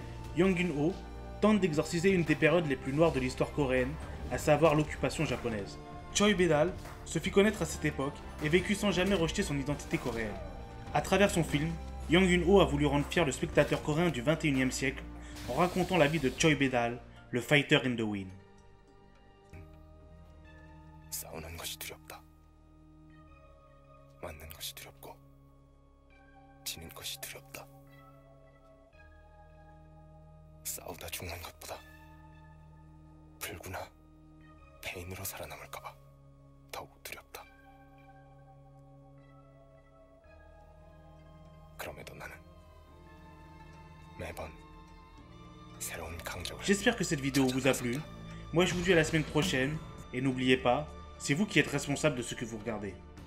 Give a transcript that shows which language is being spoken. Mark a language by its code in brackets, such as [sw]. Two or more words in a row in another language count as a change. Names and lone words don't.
[fr] Yang Yun-ho tente d'exorciser une des périodes les plus noires de l'histoire coréenne, à savoir l'occupation japonaise. Choi Bédal se fit connaître à cette époque et vécut sans jamais rejeter son identité coréenne. À travers son film, Yang Yun-ho a voulu rendre fier le spectateur coréen du XXIe siècle en racontant la vie de Choi Bédal, le Fighter in the Wind. [ko] 싸우는 것이 두렵다. 맞는 것이 두렵고 지는 것이 두렵다. 싸우다 죽는 것보다 불구나 개인으로 살아남을까봐 더욱 두렵다. 그럼에도 나는 매번 새로운 강적을. [fr] J'espère que cette vidéo vous a plu. Moi je vous dis à la semaine prochaine et n'oubliez pas, c'est vous qui êtes responsable de ce que vous regardez.